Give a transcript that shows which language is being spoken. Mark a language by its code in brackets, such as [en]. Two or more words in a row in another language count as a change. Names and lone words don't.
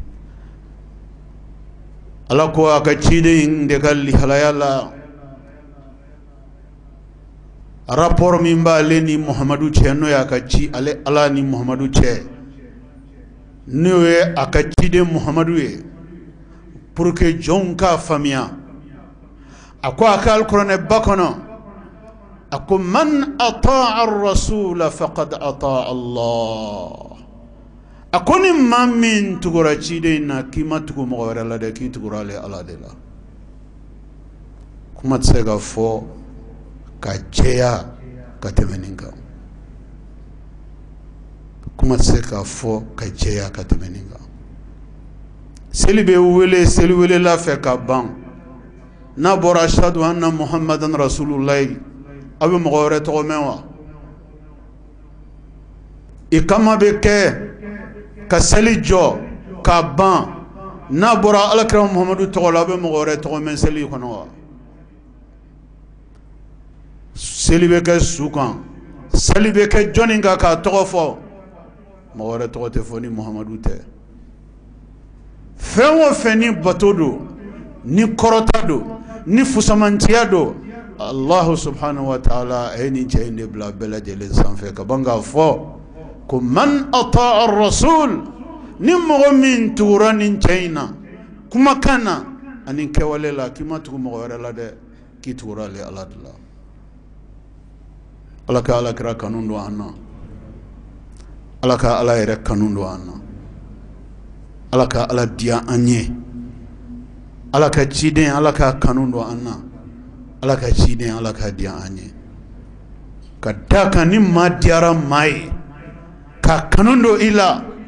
[bm] ala ko a ka ciden de ka lihalaya la rapport min b'ale ni muhamadu cɛ n'o y'a ka ci ale ala ni muhamadu cɛ n'o ye a ka ciden muhamadu ye [fr] pour que [bm] jɔnw k'a faamuya a ko a ka alikuranɛ ba kɔnɔ a ko [ar] من أطاع الرسول فقد أطاع الله [bm] a ko ni maa min tugura ciden na k'i ma tugu mɔgɔ wɛrɛ la dɛ k'i tugura ale ala de la kuma tɛ se ka fɔ ka jɛya ka tɛmɛ nin kan kuma tɛ se ka fɔ ka jɛya ka tɛmɛ nin kan seli bɛ wele seli welela fɛ ka ban n'a bɔra [ar] أشهد أن محمدا رسول الله [bm] a bɛ mɔgɔ wɛrɛ tɔgɔ mɛn wa ikama bɛ kɛ ka seli jɔ ka ban n'a bɔra alakira muhamadu tɔgɔ la a bɛ mɔgɔ wɛrɛ tɔgɔ mɛn seli kɔnɔ wa seli bɛ kɛ su kan seli bɛ kɛ jɔnni kan k'a tɔgɔ fɔ mɔgɔ wɛrɛ tɔgɔ tɛ fɔ ni muhamadu tɛ fɛn o fɛn ni bato don ni kɔrɔta don ni fusamantiya don [ar] الله سبحانه وتعالى [bm] a ye nin cɛ in de bila bɛɛ lajɛlen sanfɛ ka ban k'a fɔ ko [ar] من أطاع الرسول [bm] ni mɔgɔ min tugura nin cɛ in na kumakan na ani kɛwale la k'i ma tugu mɔgɔ wɛrɛ la dɛ k'i tugura ale ala de la ala ka alakira kanu don an na ala ka ala yɛrɛ kanu don an na ala ka ala diya an ye ala ka ciden ala ka kanu don an na ala ka ciden ala ka diya an ye ka da kan ni maa diyara maa ye ka kanu don i la